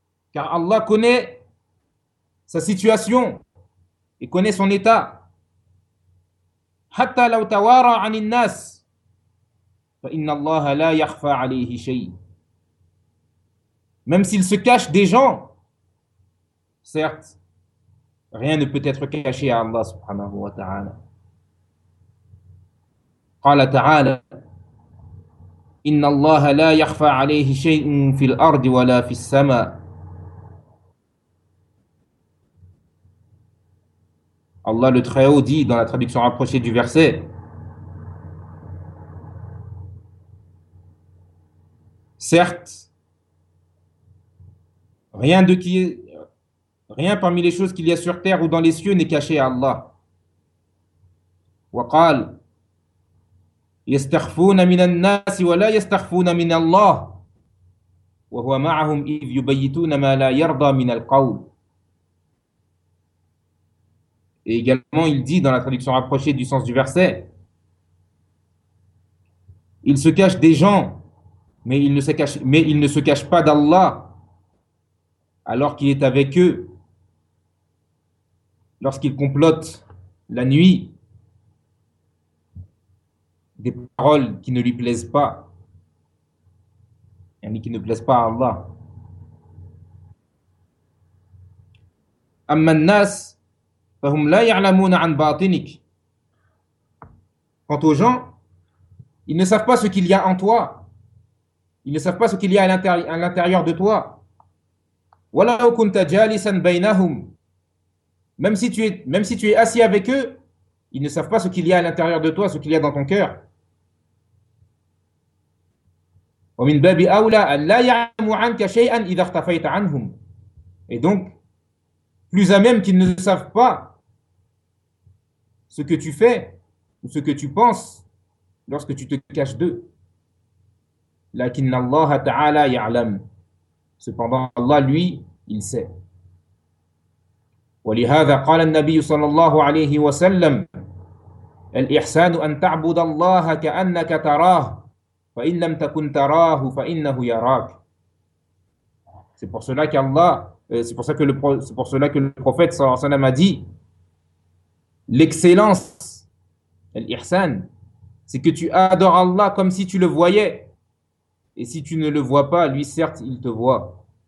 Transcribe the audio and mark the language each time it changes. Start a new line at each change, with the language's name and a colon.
French: Car Allah connaît sa situation et connaît son état.
Arabic: حتى لو توارى عن الناس فإن الله لا يخفى عليه شيء.
French: Même s'il se cache des gens, certes, rien ne peut être caché à Allah subhanahu wa ta'ala.
Arabic: قال تعالى إن الله لا يخفى عليه شيء في الأرض ولا في السماء.
French: Allah le Très-Haut dit dans la traduction rapprochée du verset, certes, rien parmi les choses qu'il y a sur terre ou dans les cieux n'est caché à Allah.
Arabic: وقال يستخفون من الناس ولا يستخفون من الله وهو معهم إذ يبيتون ما لا يرضى من القول.
French: Et également, il dit dans la traduction rapprochée du sens du verset, il se cache des gens, mais il ne se cache pas d'Allah, alors qu'il est avec eux, lorsqu'ils complotent la nuit des paroles qui ne lui plaisent pas, et qui ne plaisent pas à Allah.
Arabic: Amma an-nas فهم لا يعلمون عن باطنك.
French: Quant aux gens, ils ne savent pas ce qu'il y a en toi. Ils ne savent pas ce qu'il y a à l'intérieur de toi.
Arabic: ولو كنت جالسا بينهم.
French: Même si tu es assis avec eux, ils ne savent pas ce qu'il y a à l'intérieur de toi, ce qu'il y a dans ton cœur.
Arabic: ومن باب أولى أن لا يعلموا عنك شيئا إذا اختفيت عنهم.
French: Et donc, plus à même qu'ils ne savent pas ce que tu fais ou ce que tu penses lorsque tu te caches d'eux.
Arabic: لكن الله تعالى يعلم.
French: Cependant, Allah, lui, il sait.
Arabic: ولهذا قال النبي صلى الله عليه وسلم الإحسان أن تعبد الله كأنك تراه فإن لم تكن تراه فإنه يراك.
French: C'est pour cela qu'Allah C'est pour cela que le prophète sallallahu alayhi wa sallam a dit l'excellence, l'ihsan, c'est que tu adores Allah comme si tu le voyais, et si tu ne le vois pas, lui certes il te voit.